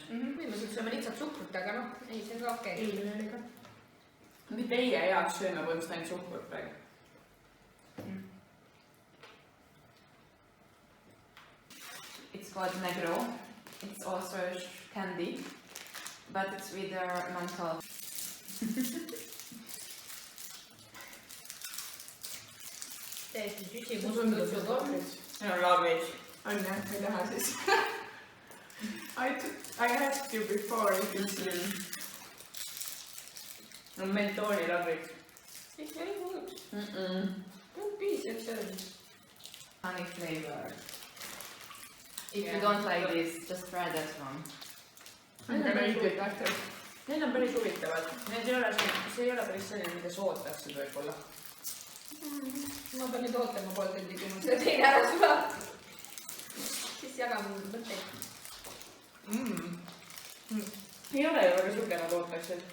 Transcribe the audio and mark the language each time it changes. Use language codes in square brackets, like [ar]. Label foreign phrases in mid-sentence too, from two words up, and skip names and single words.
[et] Viimaselt sööme lihtsalt suhkrut, aga noh, ei, see on ka okei. Eelmine oli ka. Mitte teie heaks sööme põhimõtteliselt ainult suhkrut praegu. [en] It's called Negro. It's also candy, but it's with menthol. [et] Täiesti süsimust tutsukomm. [en] No, garbage. [et] On jah, ei taha siis. [en] I asked you before if it's No, menthooli garbage. It's very good. Don't be so selfish. Honey flavor. If you don't like this, just try that one. I'm gonna eat it after. [et] Need on päris huvitavad. Need ei ole, see ei ole päris selline, mida sa ootaksid võib-olla. Ma pean nüüd ootama pool tundi, kui mul see teine ära sulab. Siis jagame mõtteid. Ei ole ju väga suke, nagu ootaksid.